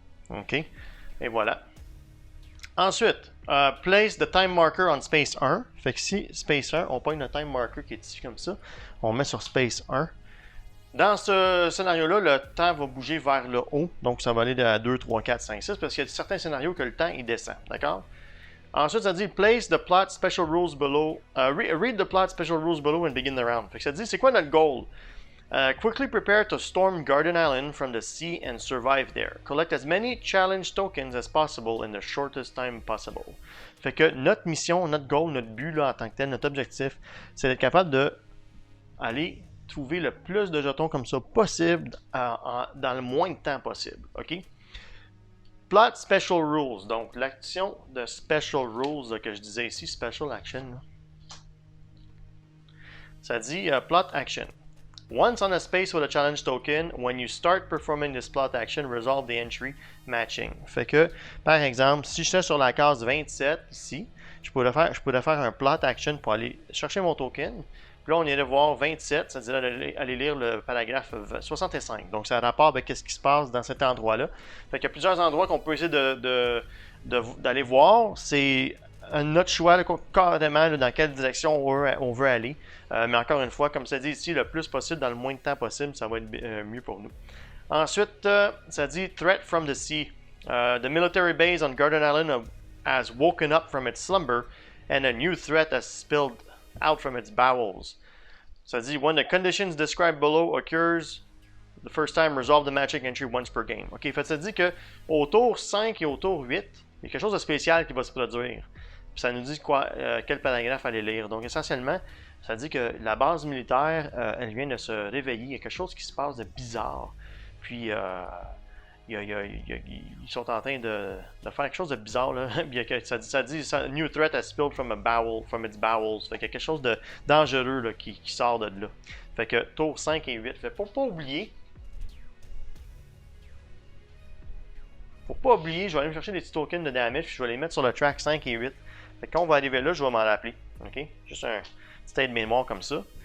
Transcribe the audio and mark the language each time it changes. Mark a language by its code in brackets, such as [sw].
[en] OK? [fr] Et voilà. Ensuite, [en] place the time marker on space 1. [fr] Fait que ici, space 1, on pogne le time marker qui est ici comme ça. On met sur space 1. Dans ce scénario-là, le temps va bouger vers le haut. Donc, ça va aller de 2, 3, 4, 5, 6. Parce qu'il y a certains scénarios que le temps, il descend. D'accord? Ensuite, ça dit [en] place the plot special rules below. Read the plot special rules below and begin the round. [fr] Fait que ça dit, c'est quoi notre goal? [en] Quickly prepare to storm Garden Island from the sea and survive there. Collect as many challenge tokens as possible in the shortest time possible. [fr] Fait que notre mission, notre goal, notre but là, en tant que tel, notre objectif, c'est d'être capable de aller trouver le plus de jetons comme ça possible dans le moins de temps possible. OK? Plot Special Rules. Donc, l'action de Special Rules là, que je disais ici, Special Action. Là. Ça dit Plot Action. [en] Once on a space with a challenge token, when you start performing this plot action, resolve the entry matching. [fr] Fait que, par exemple, si j'étais sur la case 27 ici, je pourrais faire un plot action pour aller chercher mon token. Puis là, on irait voir 27, c'est-à-dire aller lire le paragraphe 65. Donc, ça a rapport avec ce qui se passe dans cet endroit-là. Fait qu'il y a plusieurs endroits qu'on peut essayer d'aller voir. C'est notre choix, là, carrément, là, dans quelle direction on veut aller. Mais encore une fois, comme ça dit ici, le plus possible, dans le moins de temps possible, ça va être mieux pour nous. Ensuite, ça dit [en] Threat from the Sea. The military base on Garden Island has woken up from its slumber and a new threat has spilled out from its bowels. [fr] Ça dit [en] When the conditions described below occurs, the first time resolve the matching entry once per game. [fr] OK, fait ça dit que au tour 5 et au tour 8, il y a quelque chose de spécial qui va se produire. Puis ça nous dit quel paragraphe aller lire. Donc essentiellement, ça dit que la base militaire, elle vient de se réveiller. Il y a quelque chose qui se passe de bizarre. Puis ils sont en train de faire quelque chose de bizarre. Là. ça dit [en] New threat has spilled from its bowels. [fr] Fait qu'il y a quelque chose de dangereux là, qui sort de là. Fait que tour 5 et 8. Fait pour pas oublier. Je vais aller me chercher des petits tokens de damage, puis je vais les mettre sur le track 5 et 8. Fait que quand on va arriver là, je vais m'en rappeler. OK? Juste un petit aide mémoire comme ça.